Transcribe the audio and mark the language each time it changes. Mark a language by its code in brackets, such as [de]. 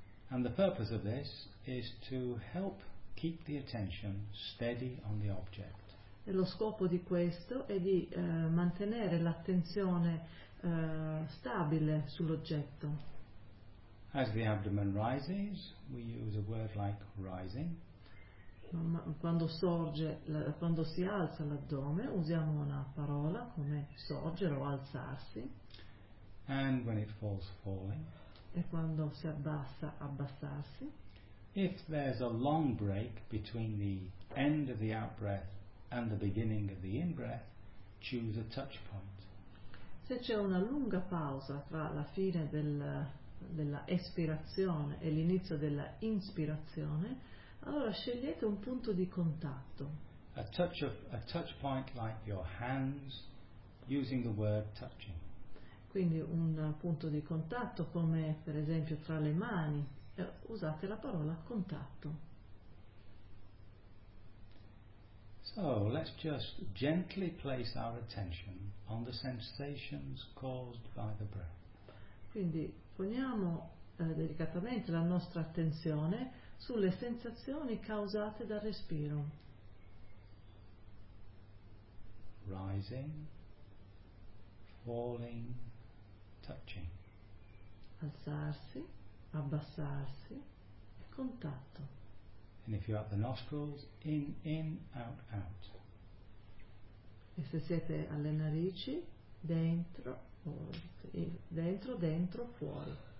[en] And the purpose of this is to help keep the attention steady on the object. [it] E lo scopo di questo è di mantenere l'attenzione stabile sull'oggetto. [en] As the abdomen rises, we use a word like rising. [it] Quando si alza l'addome, usiamo una parola come sorgere o alzarsi. [en] And when it falls, falling. [it] E quando si abbassa, abbassarsi. [en] If there's a long break between the end of the out-breath and the beginning of the in-breath, choose a touch point. [it] Se c'è una lunga pausa tra la fine della espirazione e l'inizio della inspirazione, allora scegliete un punto di contatto. [en] A touch point like your hands, using the word touching. [it] Quindi un punto di contatto come per esempio tra le mani, usate la parola contatto. [en] So let's just gently place our attention on the sensations caused by the breath. [it] Quindi poniamo delicatamente la nostra attenzione sulle sensazioni causate dal respiro. [en] Rising, falling, touching. [it] Alzarsi, abbassarsi, contatto. [en] And if you're at the nostrils, in, in, out, out. [it] E se siete alle narici, dentro, fuori, dentro, dentro, fuori.